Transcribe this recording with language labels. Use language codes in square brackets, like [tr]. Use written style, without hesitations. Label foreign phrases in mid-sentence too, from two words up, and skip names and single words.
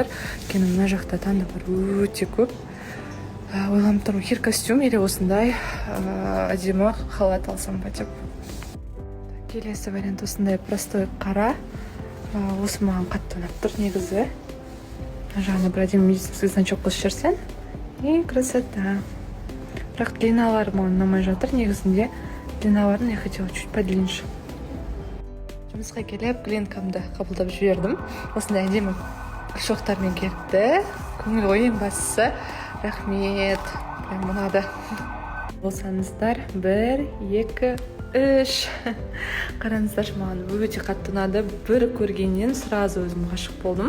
[kk] Өйткені мына жақта таңдаулар өте көп. Ойланып тұрмын, [ru] хир костюм или [kk] осындай әдемі халат алсам ба деп. Келесі вариант осындай простой қара. Осы маған қатты ұнап тұр негізі. Жағына бір әдемі [ru] медицинский значок [kk] қосып жіберсең. [ru] И красота. [kk] Бірақ длиналары маған ұнамай жатыр. Негізінде длиналарын [ru] я хотела чуть подлиннее. [kk] Жұмысқа келіп, клиенткамды қабылдап жібердім. Осындай әдемі шоқтармен келіпті. Көңіл ойын бастысы. Рахмет. Прям ұнады. Болсаңыздар, 1, 2, 3. Қараңыздар, маған өте қатты ұнады. Бір көргеннен сразу өзім ғашық болдым.